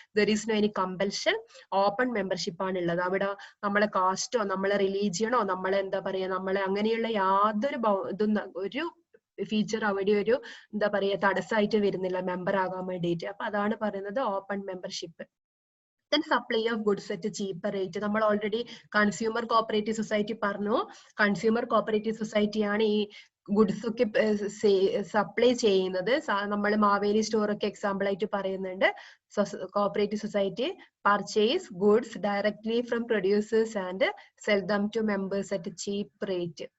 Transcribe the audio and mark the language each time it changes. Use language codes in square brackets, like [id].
[en] There is no any compulsion. [ml] Open membership ആണ് ഉള്ളത്. അവിടെ നമ്മളെ കാസ്റ്റോ നമ്മളെ റിലീജിയനോ നമ്മളെ എന്താ പറയാ നമ്മളെ അങ്ങനെയുള്ള യാതൊരു ഒരു ഫീച്ചർ അവിടെ ഒരു എന്താ പറയാ തടസ്സമായിട്ട് വരുന്നില്ല മെമ്പർ ആകാൻ വേണ്ടിയിട്ട്. അപ്പൊ അതാണ് പറയുന്നത് open membership. [en] Then supply of goods at a cheaper rate. [ml] നമ്മൾ ഓൾറെഡി കൺസ്യൂമർ കോപ്പറേറ്റീവ് സൊസൈറ്റി പറഞ്ഞു. കൺസ്യൂമർ കോപ്പറേറ്റീവ് സൊസൈറ്റി ആണ് ഈ ഗുഡ്സ് ഒക്കെ സപ്ലൈ ചെയ്യുന്നത്. നമ്മൾ മാവേലി സ്റ്റോർ ഒക്കെ എക്സാമ്പിൾ ആയിട്ട് പറയുന്നുണ്ട്. [en] Cooperative society purchase goods directly from producers and sell them to members at cheap rate.